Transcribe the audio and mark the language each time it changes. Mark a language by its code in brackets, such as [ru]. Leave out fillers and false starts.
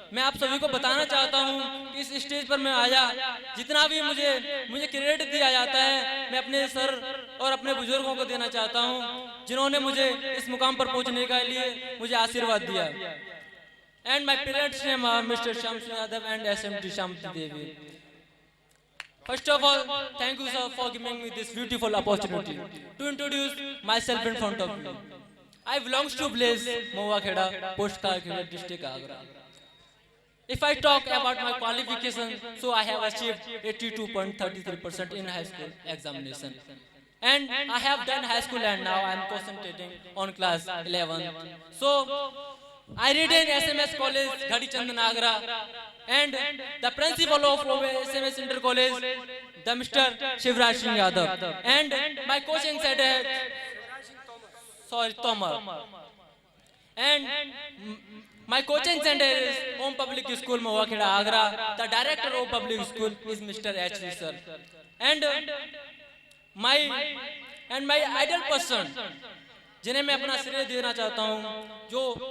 [hi] मैं आप सभी को बताना चाहता हूं कि इस स्टेज पर मैं आया, जितना भी मुझे क्रेडिट दिया जाता है, मैं अपने सर और अपने बुजुर्गों को देना चाहता हूं, जिन्होंने मुझे इस मुकाम पर पहुंचने के लिए मुझे आशीर्वाद दिया। [en] And my parents name are mister Shyam Singh Yadav and SMT Shanti Devi. First of all, thank you sir for giving me this beautiful opportunity to introduce myself in front of you. I belongs to Blaze, Muwakheda, Post Karkheda district, Agra. If I talk about my qualification, so I have achieved 82.33% in high school examination. And I have done high school and now I am concentrating on class 11. So, I read in SMS College, Ghadi Chandan, Agra. And the principal of SMS Inter College, the Mr. Shivraj Singh Yadav. And my coaching center, Tomar. And my coaching center is Home Public School, Muwakheda, Agra. The director of public school is Mr. H.V. sir. And my ideal person, [hi] जिन्हें मैं अपना श्रेय देना चाहता हूँ, जो